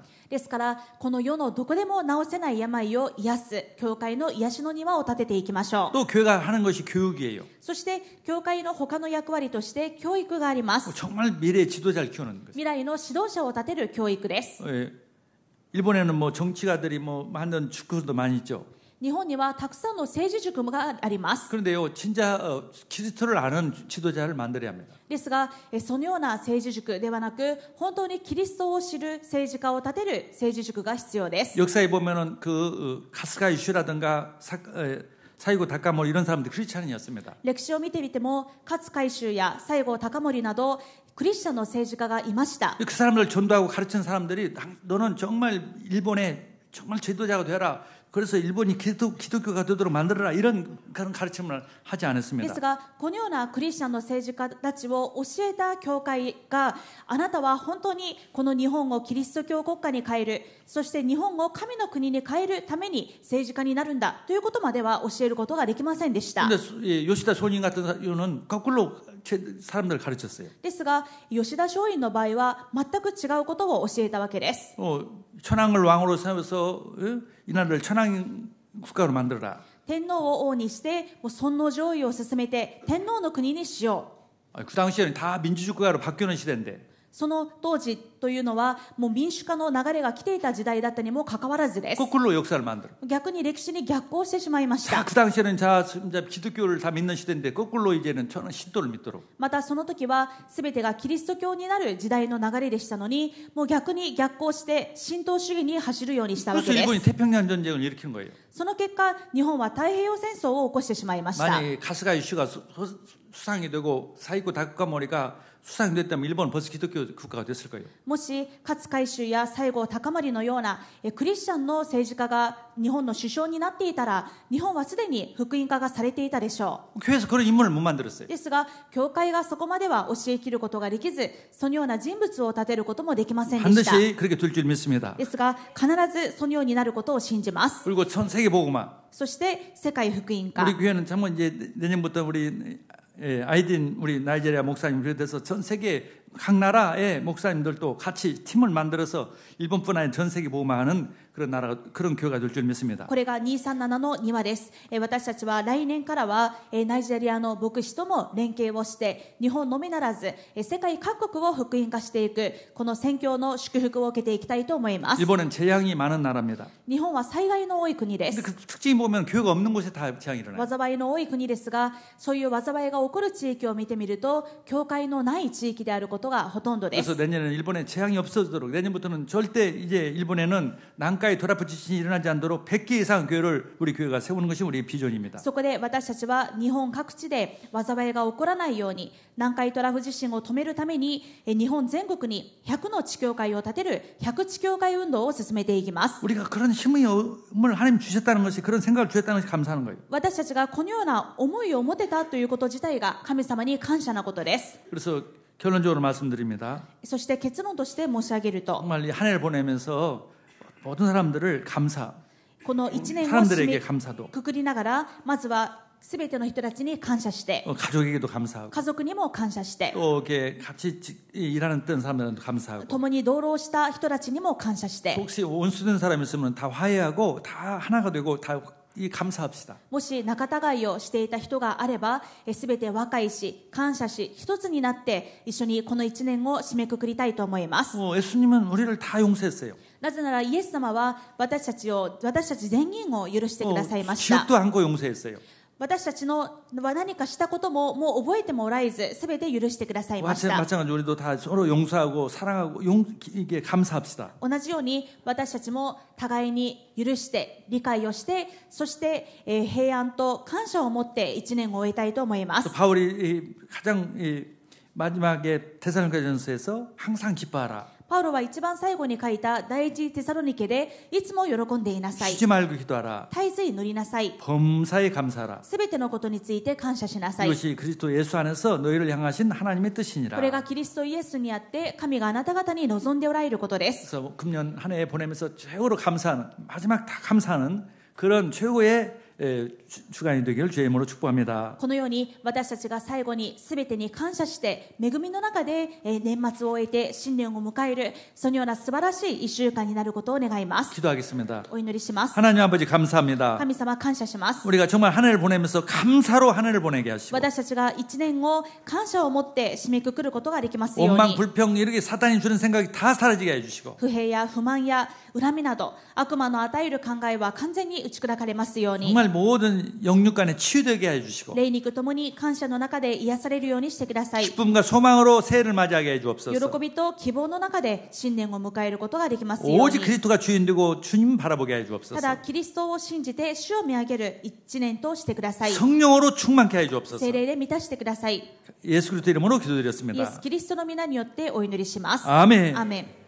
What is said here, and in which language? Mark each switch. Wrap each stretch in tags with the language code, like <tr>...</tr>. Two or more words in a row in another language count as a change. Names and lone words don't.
<ja>ですからこの世のどこでも治せない病を癒す教会の癒しの庭を立てていきましょう。</ja> <ko>또 교회가 하는 것이 교육이에요.</ko> <ja>そして教会の他の役割として教育があります。</ja> <ko>정말 미래의 지도자를 키우는 거죠.</ko> <ja>未来の指導者を立てる教育です。</ja> <ko>일본에는 뭐 정치가들이 뭐 하는 축구도 많이 있죠.</ko> <ja>日本にはたくさんの政治塾があります。</ja> <ko>그런데요, 진짜 그리스도를 아는 지도자를 만들어야 합니다.</ko> <ja>ですがそのような政治塾ではなく本当にキリストを知る政治家を立てる政治塾が必要です。</ja> <ko>역사에 보면은 그 카스가 이슈라든가 사이고 다카몰 이런 사람들이 크리스찬이었습니다.</ko> <ja>歴史を見てみても勝海舟や西郷隆盛などクリスチャンの政治家がいました。</ja> <ko>그 사람들 전도하고 가르치는 사람들이 너는 정말 일본의 정말 지도자가 되라. 그래서 일본이 기독교가 되도록 만들어라 이런 그런 가르침을 하지</ko> <ja>で</ja> <ko>않았습니다.</ko> <ja>すがこのようなクリスチャンの政治家たちを教えた教会があなたは本当にこの日本をキリスト教国家に変える、そして日本を神の国に変えるために政治家になるんだということまでは教えることができませんでした。</ja> <ko>근데 요시다 손님 같은 경우는 거꾸로 사람들을 가르쳤어요.</ko> <ja>ですが吉田松陰の場合は全く違うことを教えたわけです。</ja> <ko>천황을 왕으로 세워서 이 나라를 천황 국가로 만들어라.</ko> <ja>天皇を王にしてもう尊皇攘夷を進めて天皇の国にしよ</ja> <ko>그 당시에는 다 민주주의 국가로 바뀌는 시대인데</ko> <ja>その当時というのはもう民主化の流れが来ていた時代だったにもかかわらずです。</ja> <ko>거꾸로 역사를 만들어.</ko> <ja>逆に歴史に逆行してしまいまし</ja> <ko>자,</ko> <ja>た。</ja> <ko>그 당시에는 자 기독교를 다 믿는 시대인데 거꾸로 이제는 저는 신도를 믿도록.</ko> <ja>またその時は全てがキリスト教になる時代の流れでしたのに、もう逆に逆行して神道主義に走るようにしたわ</ja> <ko>그래서</ko> <ja>けで</ja> <ko>일본이</ko> <ja>す。</ja> <ko>태평양 전쟁을 일으킨 거예요.</ko> <ja>その結果、日本は太平洋戦争を起こしてしまいました。</ja> <ko>만약 가스가 이슈가 수상이 되고 사이코 다크카모리가 수상이 됐다면 일본은 벌써 기독교 국가가 됐을 거예요.</ko> <ja>もし勝海舟や西郷隆盛のようなクリスチャンの政治家が日本の首相になっていたら、日本はすでに福音化がされていたでしょ</ja> <ko>교회에서 그런 인물을 못 만들었어요.</ko> <ja>う。ですが、教会がそこまでは教えきることができず、そのような人物を立てることもできませんでした。</ja> <ko>반드시 그렇게 될 줄 믿습니다.</ko> <ja>ですが、必ずそのようになることを信じます。</ja> <ko>그리고 전 세계 복음화.</ko> <ja>そして世界福音化。</ja> <ko>우리 교회는 정말 이제 내년부터 우리 아이딘 우리 나이지리아 목사님 비롯해서 전 세계 각 나라의 목사님들도 같이 팀을 만들어서 일본뿐 아니라 전 세계 복음화하는 그런 나라가 그런 교회가 될 줄 믿습니다.</ko> <ja>これが237の2話です。私たちは来年からはナイジェリアの牧師とも連携をして、日本のみならず世界各国を福音化していく、この宣教の祝福を受けていきたいと思います。</ja> <ko>일본은 재앙이 많은 나라입니다.</ko> <ja>日本は災害の多い国で</ja> <ko>근데</ko> <ja>す。</ja> <ko>그 특징이 보면 교회가 없는 곳에 다 재앙이 일어나요.</ko> <ja>災いの多い国ですが、そういう災いが起こる地域を見てみると、教会のない地域であることがほとんどで</ja> <ko>그래서</ko> <ja>す。</ja> <ko>내년에는 일본에 재앙이 없어지도록 내년부터는 절대 이제 일본에는 난카이 도라프 지진이 일어나지 않도록 100개 이상 교회를 우리 교회가 세우는 것이 우리 비전입니다.</ko> <ja>そこで私たちは日本各地で災いが起こらないように、南海トラフ地震を止めるために日本全国に100の地教会を建てる100地教会運動を進めていきます。</ja> <ko>우리가 그런 힘을 하나님 주셨다는 것이 그런 생각을 주셨다는 것이 감사하는 거예요.</ko> <ja>私たちがこのような思いを持てたということ自体が神様に感謝なことです。</ja> <ko>그래서 결론적으로 말씀드립니다.</ko> <ja>そして結論として申し上げると、</ja> <ko>정말 이 한 해를 보내면서 모든 사람들을 감사,</ko> <ja>この1年を締</ja> <ko>사람들에게</ko> <ja>め</ja> <ko>감사도,</ko> <ja>くくりながら、まずは全ての人たちに感謝して、</ja> <ko>가족에게도 감사하고,</ko> <ja>家族にも感謝して、</ja> <ko>또 이렇게 같이 일하는 어떤 사람들한테 감사하고,</ko> <ja>共に同労した人たちにも感謝して、</ja> <ko>혹시 원수된 사람이 있으면 다 화해하고 다 하나가 되고 다 이 감사합시다.</ko> <ja>もし仲違いをしていた人があれば、すべて和解し、感謝し、一つになって一緒にこの1年を締めくくりたいと思います。</ja> <ko>예수님은 우리를 다 용서했어요.</ko> <ja>なぜならイエス様は私たち全員を許してくださいました。</ja> <ko>기억도 않고 용서했어요.</ko> <ja>私たちの何かしたことももう覚えてもらえず、すべて許してくださいました。</ja> <ko>마찬가지로 우리도 다 서로 용서하고 사랑하고 이게 감사합시다.</ko> <ja>同じように私たちも互いに許して理解をして、そして、平安と感謝を持って1年を終えたいと思います。</ja> <ko>또 바울이 가장 마지막에 데살로니가전서에서 항상 기뻐하라.</ko> <ja>パウロは一番最後に書いた第一テサロニケで、いつも喜んでいなさい。</ja> <ko>쉬지 말고 기도하라.</ko> <ja>絶えず祈りなさい。</ja> <ko>범사에 감사하라.</ko> <ja>すべてのことについて感謝しなさい。</ja> <ko>이것이 그리스도 예수 안에서 너희를 향하신 하나님의 뜻이니라.</ko> <ja>これがキリストイエスにあって神があなた方に望んでおられることです。</ja> <ko>그래서 금년 한 해 보내면서 최고로 감사하는 마지막 다 감사하는 그런 최고의 주간이 되기를 주의 이름으로 축복합니다.</ko> <ja>このように私たちが最後にすべてに感謝して恵みの中で年末を終えて新年を迎える、そのような素晴らしい1週間になることを願います。</ja> <ko>기도하겠습니다.</ko> <ja>お祈りします。</ja> <ko>하나님 아버지 감사합니다.</ko> <ja>神様感謝します。</ja> <ko>우리가 정말 한 해를 보내면서 감사로 한 해를 보내게 하시고</ko> <ja>私たちが1年を感謝を持って締めくくることができますよう</ja> <ko>원망</ko> <ja>に、</ja> <ko>불평 이렇게 사탄이 주는 생각이 다 사라지게 해주시고</ko> <ja>不平や不満や恨みなど悪魔の与える考えは完全に打ち砕かれますように、</ja> <ko>정말 모든 영육간에 치유되게 해주시고</ko> <ja>霊肉ともに感謝の中で癒されるようにしてください。</ja> <ko>기쁨과 소망으로 새해를 맞이하게 해주옵소서.</ko> <ja>喜びと希望の中で新年を迎えることができますよう</ja> <ko>오직</ko> <ja>に、</ja> <ko>그리스도가 주인되고 주님 바라보게</ko> <ja>た</ja> <ko>해주옵소서.</ko> <ja>だキリストを信じて主を見上げる一年としてください。</ja> <ko>성령으로 충만케 해주옵소서.</ko> <ja>聖霊で満たしてください。</ja> <ko>예수 그리스도 이름으로</ko> <ja>イエス</ja> <ko>기도드렸습니다.</ko> <ja>キリストの皆によってお祈りします。</ja> <ko>아멘.</ko> <ja>アーメン。</ja>